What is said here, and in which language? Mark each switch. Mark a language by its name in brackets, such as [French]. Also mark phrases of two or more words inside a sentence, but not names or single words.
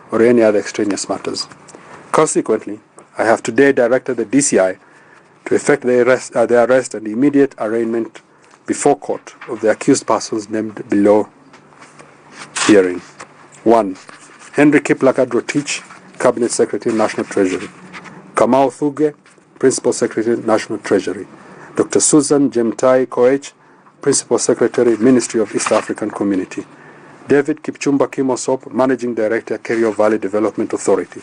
[English] or any other extraneous matters. Consequently, I have today directed the DCI to effect the arrest and immediate arraignment before court of the accused persons named below hearing. 1. Henry Kimwarer Rotich, Cabinet Secretary, National Treasury. Kamau Thugge, Principal Secretary, National Treasury. Dr. Susan Jemtai Koech, Principal Secretary, Ministry of East African Community. David Kipchumba Kimosop, Managing Director, Kerio Valley Development Authority.